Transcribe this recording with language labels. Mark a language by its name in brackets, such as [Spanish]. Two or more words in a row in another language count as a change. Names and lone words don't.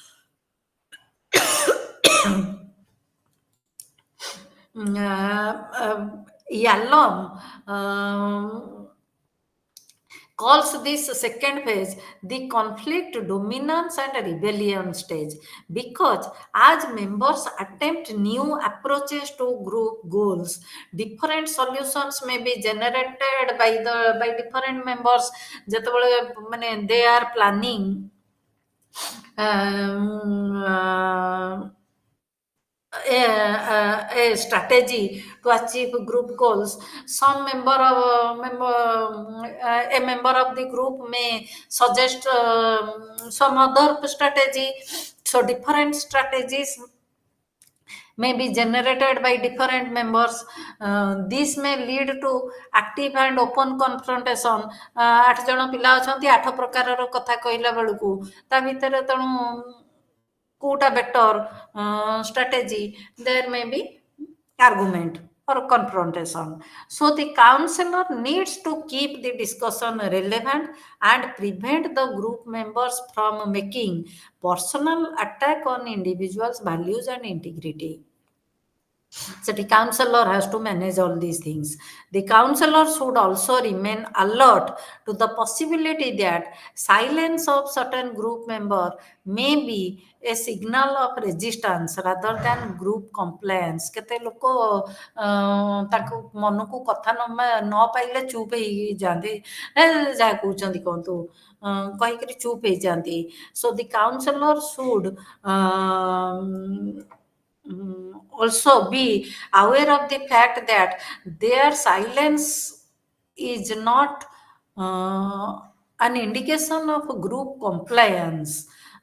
[English] Yalom calls this second phase the conflict, dominance, and rebellion stage, because as members attempt new approaches to group goals, different solutions may be generated by different members. ଯେତେବେଳେ ମାନେ they are planning a strategy to achieve group goals, some a member of the group may suggest some other strategy. So different strategies may be generated by different members. This may lead to active and open confrontation. [Odia] 8 ଜଣ ପିଲା ଅଛନ୍ତି, 8 ପ୍ରକାରର କଥା କହିଲା ବେଳକୁ ତା ଭିତରେ ତେଣୁ କୋଉଟା [English] better strategy, there may be argument or confrontation. So the counselor needs to keep the discussion relevant and prevent the group members from making personal attack on individuals' values and integrity. So the counselor has to manage all these things. The counselor should also remain alert to the possibility that silence of certain group member may be a signal of resistance rather than group compliance. [Odia] କେତେ ଲୋକ ତାଙ୍କ ମନକୁ କଥା ନ ପାଇଲେ ଚୁପ୍ ହେଇଯାଆନ୍ତି, ଯାହା କହୁଛନ୍ତି କହନ୍ତୁ କହିକିରି ଚୁପ୍ ହେଇଯାଆନ୍ତି. [English] So the counselor should also be aware of the fact that their silence is not an indication of group compliance.